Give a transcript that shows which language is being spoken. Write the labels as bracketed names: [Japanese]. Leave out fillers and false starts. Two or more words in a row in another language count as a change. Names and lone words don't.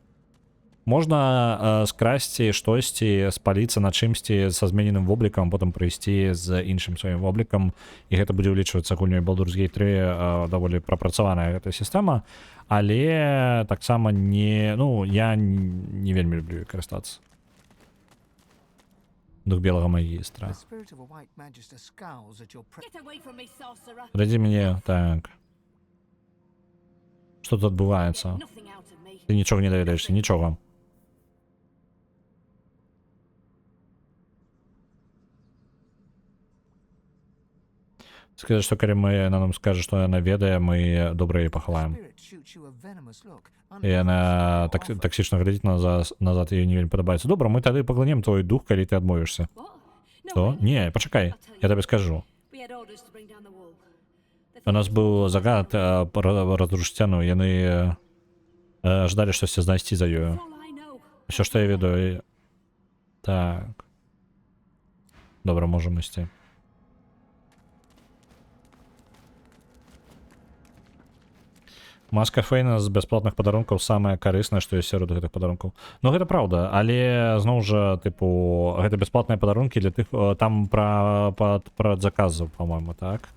[Belarusian] Можна скрасці штосьці, спаліцца на чымсьці са змененым воблікам, потым прыйсці з іншым сваім воблікам, і гэта будзе ўлічвацца гульнёй Baldur's Gate 3, даволі прапрацаваная гэта сістэма, але таксама не... Ну, я не вельмі люблю карыстацца. Дух белага магістра. [English] The spirit of a white magister scowls at your Get away from me, sorcerer. [Belarusian] Раді мяне, так. Што тут адбываецца? [English] Nothing out of me. [Belarusian] Ты нічога не даведаешся, нічога. Скажи, што калі яна нам скажа, што яна ведае, мы добра яе пахаваем. [English] spirit shoots you a venomous look. [Belarusian] І яна таксічна глядзіць назад, і не вельмі падабаецца. Добра, мы тады паглынем твой дух, калі ты адмовішся. [English] What? No, [Belarusian] Што? Не, пачакай, я табе скажу. [English] we had orders to bring down the wall. [Belarusian] У нас быў загад разрушыць сцяну, яны ждалі штосьці знайсці за ёю. [English] All I know. [Belarusian] Усё, што я ведаю. Так. Добра, можам ісці. Маска Фейна з бясплатных падарункаў самая карысная, што ёсць сярод гэтых падарункаў. Ну гэта праўда, але зноў жа, тыпу, гэта бясплатныя падарункі для тых, там пра заказаў, па-мойму, так?